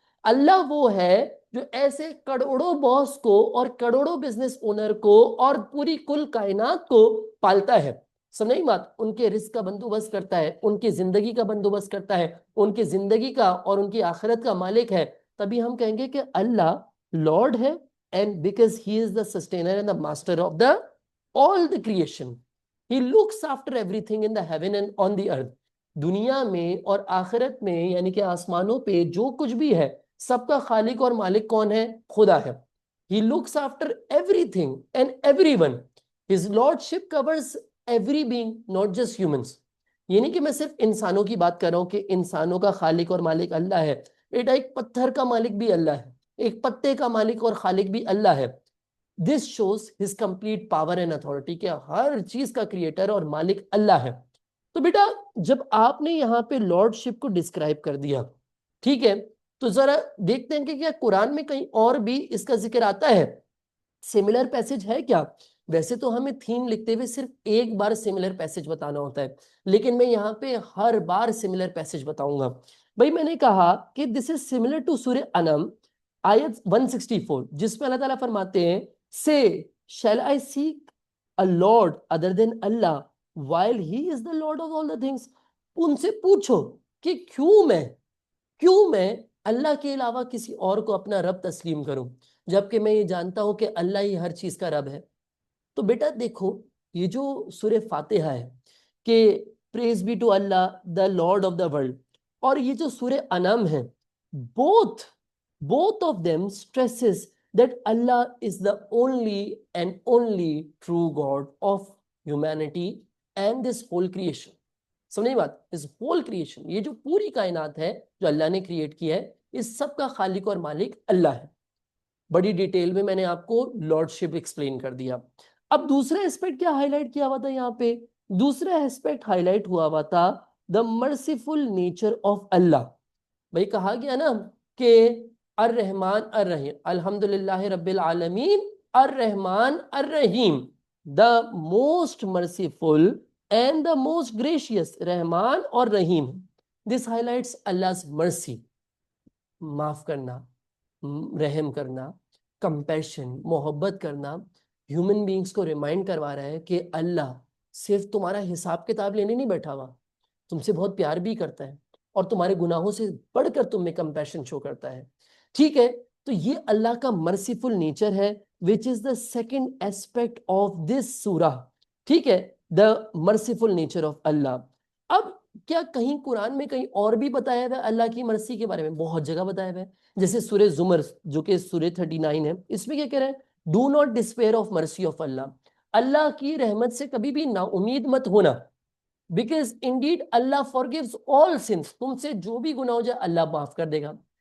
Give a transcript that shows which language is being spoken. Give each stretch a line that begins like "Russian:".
Urdu: اللہ وہ ہے جو ایسے کروڑوں باس کو اور کروڑوں بزنس اونر کو اور پوری کل کائنات کو پالتا ہے. سمجھ نہیں بات؟ ان کے رزق کا بندوبست کرتا ہے, ان کی زندگی کا بندوبست کرتا ہے, ان کی زندگی کا اور ان کی آخرت کا مالک ہے. تبھی ہم کہیں گے کہ اللہ لارڈ ہے,
English: and because he is the sustainer and the master of the all the creation. He looks after everything in the heaven and on the earth.
Urdu: دنیا میں اور آخرت میں یعنی کہ آسمانوں پہ جو کچھ بھی ہے سب کا خالق اور مالک کون ہے؟ خدا ہے.
English: He looks after everything and everyone. His lordship covers every being, not just humans.
Urdu: یہ نہیں کہ میں صرف انسانوں کی بات کر رہا ہوں کہ انسانوں کا خالق اور مالک اللہ ہے. بیٹا ایک پتھر کا مالک بھی اللہ ہے, ایک پتے کا مالک اور خالق بھی اللہ ہے.
English: This shows his complete power and authority
Urdu: کہ ہر چیز کا کریٹر اور مالک اللہ ہے. تو بیٹا جب آپ نے یہاں پہ لارڈشپ کو ڈسکرائب کر دیا, ٹھیک ہے, تو ذرا دیکھتے ہیں کہ کیا قرآن میں کہیں اور بھی اس کا ذکر آتا ہے؟ سملر پیسج ہے کیا؟ ویسے تو ہمیں تھیم لکھتے ہوئے صرف ایک بار سملر پیسج بتانا ہوتا ہے, لیکن میں یہاں پہ ہر بار سملر پیسج بتاؤں گا. بھائی میں نے کہا کہ
English: this is similar to
Urdu: سورہ انعام آیت 164, جس میں اللہ تعالیٰ فرماتے ہیں
English: say shall I seek a lord other than Allah while he is the lord of all the things.
Urdu: ان سے پوچھو کہ کیوں میں اللہ کے علاوہ کسی اور کو اپنا رب تسلیم کروں جبکہ میں یہ جانتا ہوں کہ اللہ ہی ہر چیز کا رب ہے. تو بیٹا دیکھو یہ جو سورہ فاتحہ ہے کہ
English: praise be to Allah the Lord of the world,
Urdu: اور یہ جو سورہ انعام ہے,
English: both of them stresses that Allah is the only true God of humanity and this whole creation.
Urdu: سمجھیں بات؟ اس
English: whole creation,
Urdu: یہ جو پوری کائنات ہے جو اللہ نے کریٹ کی ہے, اس سب کا خالق اور مالک اللہ ہے. بڑی ڈیٹیل میں نے آپ کو لارڈشپ ایکسپلین کر دیا. اب دوسرا ایسپیکٹ کیا ہائی لائٹ کیا ہوا تھا یہاں پہ؟ دوسرا ایسپیکٹ ہائی لائٹ ہوا ہوا تھا
English: The merciful nature of اللہ.
Urdu: بھائی کہا گیا نا کہ
Arabic: الرحمن الرحیم، الحمدللہ رب العالمین الرحمن الرحیم،
English: the most merciful and the most gracious,
Urdu: رحمان اور رحیم.
English: this highlights Allah's mercy،
Urdu: معاف کرنا، رحم کرنا، کمپیشن، محبت کرنا. ہیومن بینگز کو ریمائنڈ کروا رہا ہے کہ اللہ صرف تمہارا حساب کتاب لینے نہیں بیٹھا ہوا، تم سے بہت پیار بھی کرتا ہے اور تمہارے گناہوں سے بڑھ کر تم میں کمپیشن شو کرتا ہے. ٹھیک ہے، تو یہ اللہ کا مرسیفل نیچر ہے
English: which is the second aspect of this
Urdu: سورہ. ٹھیک ہے،
English: the merciful nature of اللہ.
Urdu: اب کیا کہیں قرآن میں کہیں اور بھی بتایا ہوا ہے اللہ کی مرسی کے بارے میں؟ بہت جگہ بتایا ہوا ہے. جیسے سورہ زمر جو کہ سورہ 39 ہے، اس میں کیا کہہ رہے ہیں؟
English: do not despair of mercy of اللہ،
Urdu: اللہ کی رحمت سے کبھی بھی نا امید مت ہونا،
English: because indeed اللہ forgives all sins,
Urdu: تم سے جو بھی گناہ ہو جائے اللہ معاف کر دے گا.